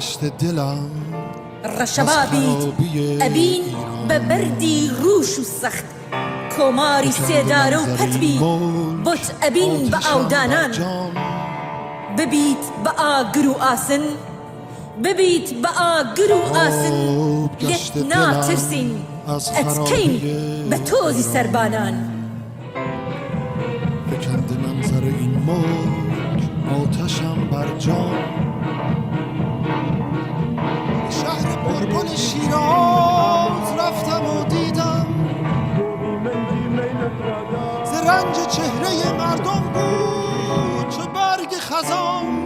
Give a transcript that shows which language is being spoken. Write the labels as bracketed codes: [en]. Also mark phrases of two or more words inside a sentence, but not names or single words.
[ckb] ڕەشەبابیت ئەبین بە بەردی ڕوش و سەخت کۆماری سێدارە و پەتبی بۆت ئەبین بە ئاودانان ببیت بە ئاگر و ئاسن ببیت بە ئاگر و ئاسن لێت ناترسین ئەچکەین بە تۆزی سەربانان [fa] فکند منظر این موج آتشم بر جان شهر پرگل شیراز رفتم و دیدم ز رنج چهره مردم بود چه برگ خزان